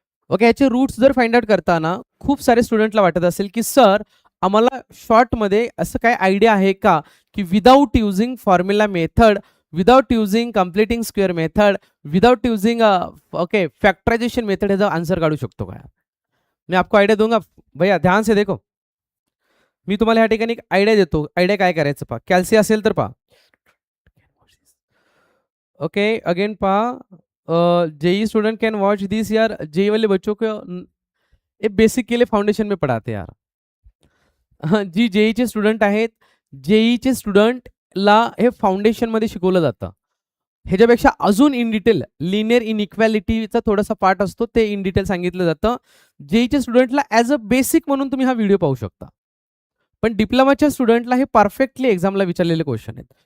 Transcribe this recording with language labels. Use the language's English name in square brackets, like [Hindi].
[Marathi] Okay, याचे roots जर find out करताना खूप सारे स्टुडंटला वाटत असेल की सर आम्हाला शॉर्टमध्ये असं काय आयडिया आहे का की without using formula method, without using completing square method, without using okay factorisation method ह्याचा आन्सर काढू शकतो का? [Hindi] मैं आपको आइडिया दूंगा भैया, ध्यान से देखो. [Marathi] मी तुम्हाला ह्या ठिकाणी एक आयडिया देतो. आयडिया काय करायचं पहा, कॅल्सी असेल तर पहा. [English] Okay again पहा, JEE student can watch this यार. [Hindi] जेई वाले बच्चों को ये बेसिक के लिए फाउंडेशन में पढ़ाते यार. [Marathi] जी जेईचे स्टुडंट आहेत, जेईचे स्टुडंटला हे फाउंडेशन मध्ये शिकवलं जातं. ह्याच्यापेक्षा अजून इन डिटेल लिनियर इनइक्वॅलिटीचा थोडासा पार्ट असतो, ते इन डिटेल सांगितलं जातं. जेईच्या स्टुडंटला ॲज अ बेसिक म्हणून तुम्ही हा व्हिडिओ पाहू शकता. पण डिप्लोमाच्या स्टुडंटला हे परफेक्टली एक्झामला विचारलेले क्वेश्चन आहेत.